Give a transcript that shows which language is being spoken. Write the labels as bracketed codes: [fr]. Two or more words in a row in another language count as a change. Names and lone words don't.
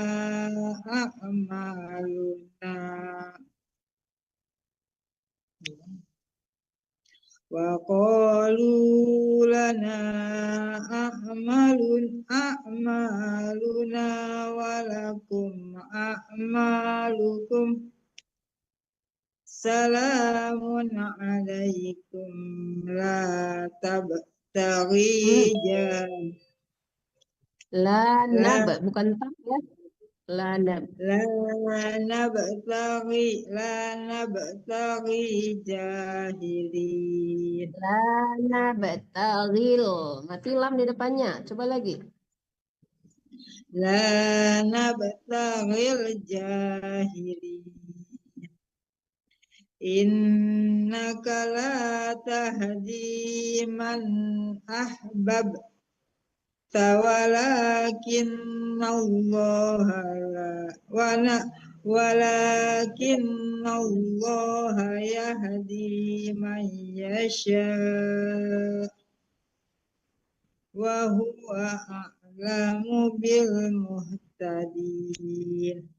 [ar] أعمالنا أعمالنا ولكم أعمالكم سلام عليكم لا تبتغي لا نب, [id] bukan tak ya. [ar] لا نب. لا نبتغي جاهلين. لا نبتغل. [id] Mati lam di depannya. Coba lagi. [ar] لا نبتغل جاهلين. إنك لا تهدي من أحببت ولكن الله يهدي من يشاء وهو أعلم بالمهتدين.